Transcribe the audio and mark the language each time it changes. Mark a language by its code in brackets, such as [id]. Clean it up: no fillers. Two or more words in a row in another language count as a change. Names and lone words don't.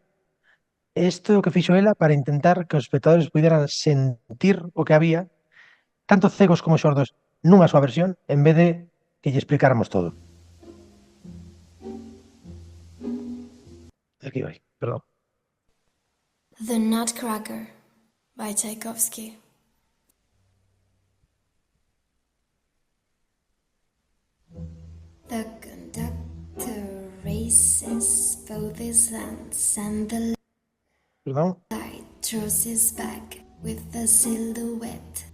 [gl] Isto é o que fixo ela para intentar que os espectadores puderan sentir o que había, tanto cegos como xordos, nunha súa versión, en vez de que lle explicáramos todo. Aquí vai, perdón. [en] The Nutcracker by Tchaikovsky. The conductor races both his hands and the light draws his back with a silhouette.